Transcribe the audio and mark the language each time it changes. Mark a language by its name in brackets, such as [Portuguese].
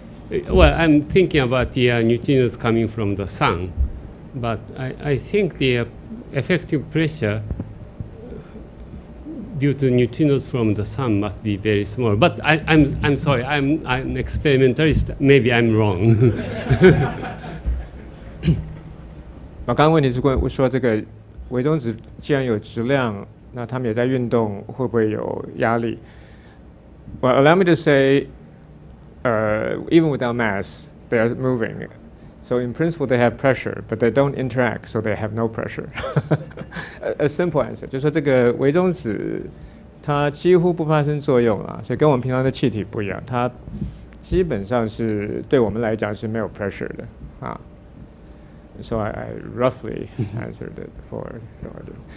[English] Well, I'm thinking about the neutrinos coming from the sun, but I think the effective pressure due to neutrinos from the sun must be very small. But I'm sorry, I'm an experimentalist. Maybe I'm wrong. [Chinese] 刚刚问题是说这个微中子既然有质量，那它们也在运动，会不会有压力？ [English] Well, allow me to say, even without mass, they are moving. So in principle, they have pressure, but they don't interact, so they have no pressure. A simple answer [Chinese] 就是说这个微中子它几乎不发生作用啊，所以跟我们平常的气体不一样，它基本上是对我们来讲是没有 pressure 的啊。 [English] So I roughly answered it for your audience.